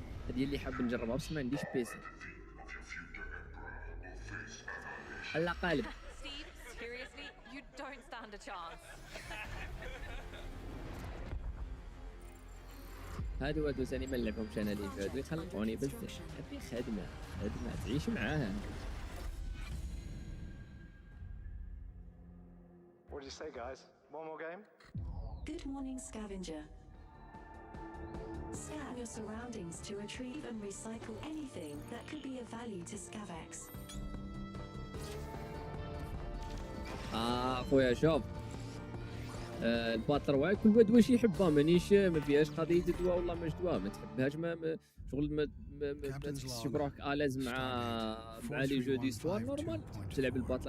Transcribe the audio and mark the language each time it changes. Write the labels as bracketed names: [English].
[Arabic] هذه اللي حاب نجربها بس ما عنديش بيسي. هلا قالب. [English] Steve, seriously, you don't stand a chance. [Arabic] هادو ثاني ما نلعبهمش انا اللي هادو يخلقوني بزاف. هذه خدمة تعيش معاها. [English] What did you say, guys? One more game? Good morning, scavenger. Scan your surroundings to retrieve and recycle anything that could be of value to Scavax. [Arabic] اخويا شوف الباتل رويال كل واد واش يحبها مانيش ما فيهاش قضيه دواء والله ماش دواء ما تحبهاش ما شغل ما تحسش بروحك اليز مع لي جو ديستوار نورمال تلعب الباتل.